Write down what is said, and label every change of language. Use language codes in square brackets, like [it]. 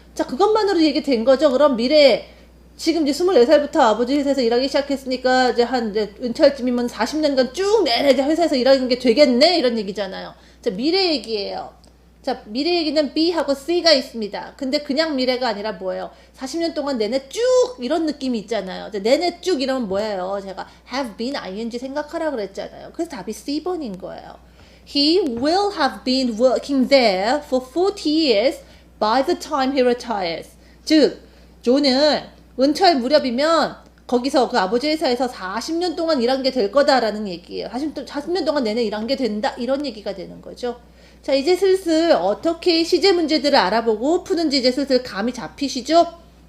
[ko] 자, 그것만으로 얘기된 거죠. 그럼 미래에 지금 이제 24살부터 아버지 회사에서 일하기 시작했으니까 이제 이제 은퇴할 쯤이면 40년간 쭉 내내 이제 회사에서 일하는 게 되겠네 이런 얘기잖아요. 자, 미래 얘기예요. 자, 미래 얘기는 B하고 C가 있습니다. 근데 그냥 미래가 아니라 뭐예요? 40년 동안 내내 쭉 이런 느낌이 있잖아요. 내내 쭉 이러면 뭐예요? 제가 [en] have been ing [ko] 생각하라 그랬잖아요. 그래서 답이 C번인 거예요. [en] He will have been working there for 40 years by the time he retires. [ko] 즉, 조는 은퇴할 무렵이면 거기서 그 아버지 회사에서 40년 동안 일한 게 될 거다라는 얘기예요. 40년 동안 내내 일한 게 된다 이런 얘기가 되는 거죠. 자, 이제 슬슬 어떻게 시제 문제들을 알아보고 푸는지 이제 슬슬 감이 잡히시죠?